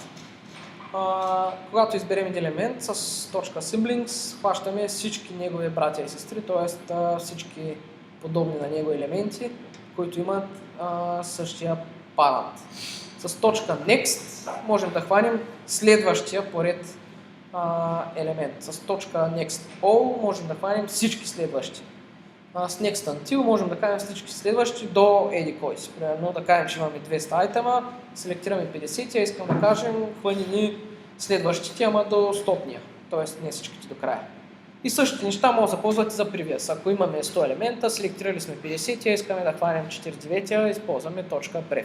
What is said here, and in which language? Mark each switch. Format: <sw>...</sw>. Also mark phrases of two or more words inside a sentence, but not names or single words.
<bg>Когато изберем един елемент с .siblings, хващаме всички негови братя и сестри, т.е. всички подобни на него елементи, които имат същия парент. С .next можем да хванем следващия поред елемент. С</bg> <en>.next all</en> <bg>можем да хванем всички следващи. С</bg> <en>next until</en> <bg>можем да кажем всички следващи до еди кой си. Примерно да кажем, че имаме 200 айтема, селектираме 50 и искам да кажем хвани ни следващите, ама до 100-ния, т.е. не всичките до края. И същите неща може да ползвате за previous. Ако имаме 100 елемента, селектирали сме 50 и искаме да хванем 49, използваме .pref.</bg>